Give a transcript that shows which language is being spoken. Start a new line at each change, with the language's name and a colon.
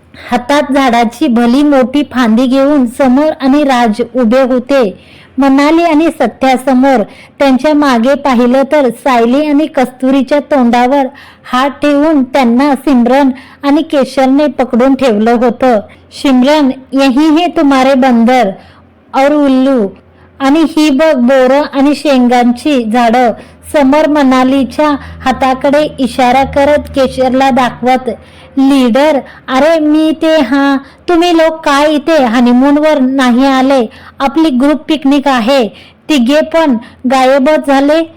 Marathi: हातात झाडाची भली मोठी फांदी घेऊन समर आणि राज उभे होते. मनाली आणि सत्या समोर. त्यांच्या मागे पाहिलं तर सायली आणि कस्तुरीच्या तोंडावर हात ठेवून त्यांना सिमरन आणि केशरने पकडून ठेवलं होतं.
Hindi: सिमरन, यही है तुम्हारे बंदर और उल्लू.
Marathi: आणि ही बघ बोरं आणि शेंगांची झाडं. समर मनालीच्या हाताकडे इशारा करत केशरला दाखवत, लीडर, अरे मी ते, हा तुम्ही लोक काय इथे हनीमूनवर नाही आले? आपली ग्रुप पिकनिक आहे. तिघे पण गायबच झाले.